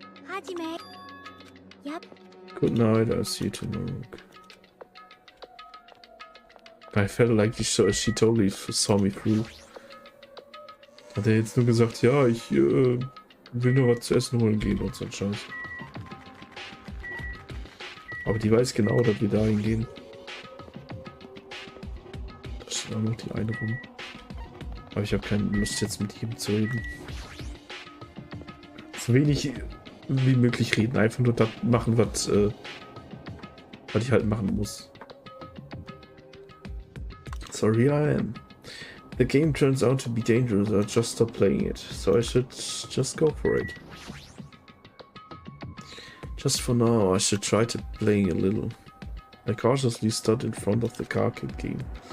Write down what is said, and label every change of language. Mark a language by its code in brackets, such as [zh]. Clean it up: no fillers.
[ja] Hajime. Yep. [en] Good night, I'll see you tomorrow. I felt like she totally saw me through. [de] Hat er jetzt nur gesagt, ja, ich will nur was zu essen holen gehen und so ein Scheiß. Aber die weiß genau, dass wir dahin gehen. Da steht auch noch die eine rum. Aber ich habe keine Lust jetzt mit ihm zu reden. So wenig wie möglich reden, einfach nur das machen, was ich halt machen muss. [en] Sorry, I am. The game turns out to be dangerous, I'll just stop playing it, so I should just go for it. Just for now, I should try to playing a little. I cautiously stood in front of the arcade game.